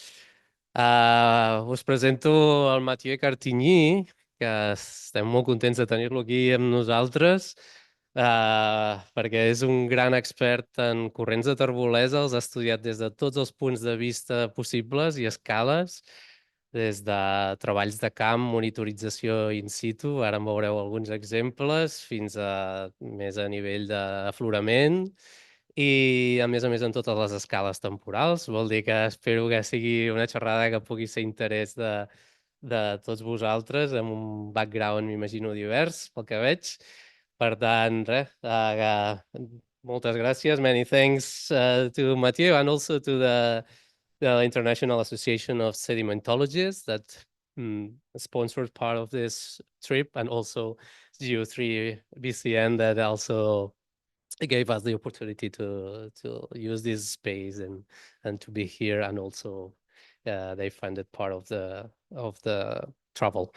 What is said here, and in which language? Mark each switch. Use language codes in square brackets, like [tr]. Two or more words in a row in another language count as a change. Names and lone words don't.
[ca] Us presento el Matthieu Cartigny, que estem molt contents de tenir-lo aquí amb nosaltres, perquè és un gran expert en corrents de terbolesa, els ha estudiat des de tots els punts de vista possibles i escales, des de treballs de camp, monitorització [la] in situ, [ca] ara en veureu alguns exemples, fins a més a nivell d'aflorament, i a més en totes les escales temporals. Vol dir que espero que sigui una xerrada que pugui ser interès de tots vosaltres, amb un background, m'imagino, divers, pel que veig. Per tant, res, moltes gràcies. [en] Many thanks to Matthieu and also to the International Association of Sedimentologists that sponsored part of this trip, and also GEO3BCN that also gave us the opportunity to use this space and to be here, and also they funded part of the travel.